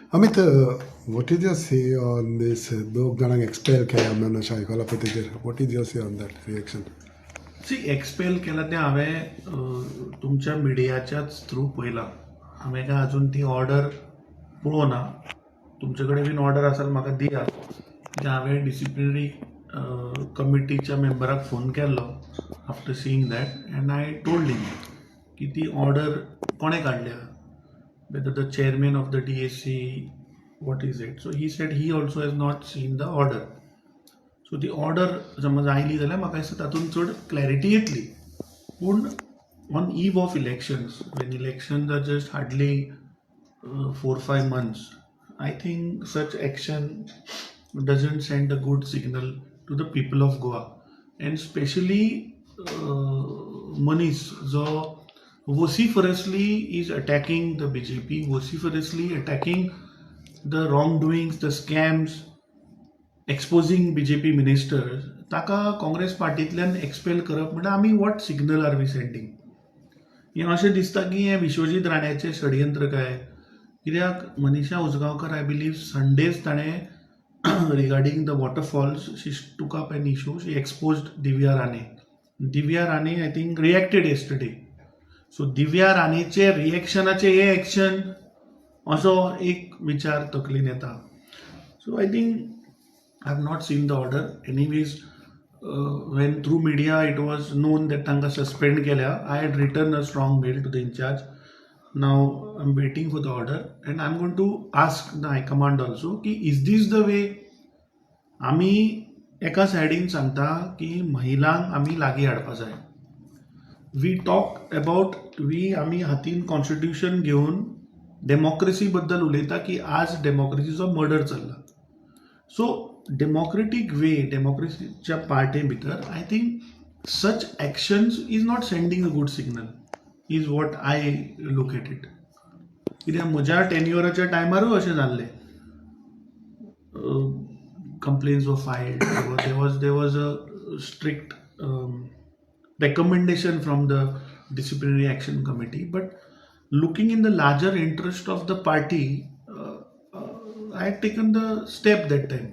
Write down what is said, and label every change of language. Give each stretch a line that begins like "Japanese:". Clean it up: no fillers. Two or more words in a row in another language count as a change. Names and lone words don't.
English: Amit, what is your say on this?
Konkani: दोग जाणांक एक्सपेल केल्या म्हणून अशें आयकलां पळय तेजेर.
English: What is your say on that reaction?
Konkani: सी एक्सपेल केला तें हांवें तुमच्या मिडियाच्याच थ्रू पळयलां. हांवें काय अजून ती ऑर्डर पळोवना. तुमचे कडेन बीन ऑर्डर आसा म्हाका दियात. कित्याक हांवें डिसिप्लिनरी कमिटीच्या मेंबराक फोन केल्लो
English: after seeing that and I told him
Konkani: की ती ऑर्डर कोणें काडल्या,
English: whether the chairman of the DSC, what is it? So he said he also has not seen the order. So the order
Konkani: समज आयली जाल्यार म्हाका दिसता तातूंत चड क्लॅरिटी येतली.
English: पूण on eve of elections, when elections are just hardly 4-5 months, I think such action doesn't send a good signal to the people of Goa, and especially Manish जो vociferously is attacking the BJP, vociferously attacking the wrongdoings, the scams, exposing BJP ministers.
Konkani: ताका काँग्रेस पार्टींतल्यान एक्सपेल करप म्हणजे आमी
English: what signal are we sending?
Konkani: हें अशें दिसता की हें विश्वजीत राण्याचें षडयंत्र काय.
English: कित्याक मनीषा उजगांवकर, I believe Sunday's ताणें regarding the waterfalls she took up an issue, she exposed दिव्या राणे.
Konkani: दिव्या राणे
English: I think reacted yesterday.
Konkani: सो दिव्या राणेचे रिएक्शनाचे हे एक्शन असो एक विचार तकलेन येता.
English: so I think I have not seen the order. anyways when through media it was known that
Konkani: तांकां सस्पेंड केल्या,
English: I had written a strong mail to the in-charge. now I am waiting for the order and I am going to ask the high command also की is this the way.
Konkani: आमी एका सायडीन सांगता की महिलांक आमी लागीं हाडपा जाय.
English: we talk about
Konkani: आमी हातीन कॉन्स्टिट्यूशन घेवन डेमोक्रेसी बद्दल उलयता की आज डेमोक्रेसीचो मर्डर चल्ला.
English: so democratic way,
Konkani: डेमोक्रेसीच्या पार्टे भितर
English: I think such actions is not sending a good signal, is what I look at it.
Konkani: कित्याक म्हज्या टेन्युअराच्या टायमारूय अशें जाल्लें.
English: complaints were filed. There was a strict recommendation from the disciplinary action committee. But looking in the larger interest of the party, I had taken the step that time.